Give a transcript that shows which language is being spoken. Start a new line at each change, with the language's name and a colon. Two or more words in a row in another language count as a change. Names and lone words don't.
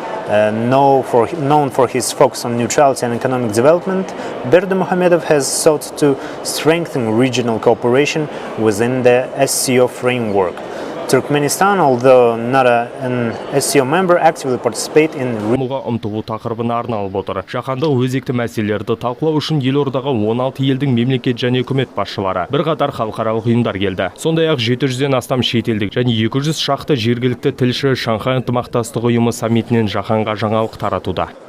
English: Known for his focus on neutrality and economic development, Berdimuhamedov has sought to strengthen regional cooperation within the SCO framework. Turkmenistan, although not an SCO member, actively participate in
Kazakh: ұмтылу тақырыбына арналып отыр. Жаһандық өзекті мәселелерді талқылау үшін елордаға 16 елдің мемлекет және үкімет басшылары, бірқатар халықаралық ұйымдар келді. Сондай-ақ 700-ден астам шетелдік және 200 шақты жергілікті тілші Шанхай ынтымақтастық ұйымы саммитінен жаһанға жаңалық таратуда.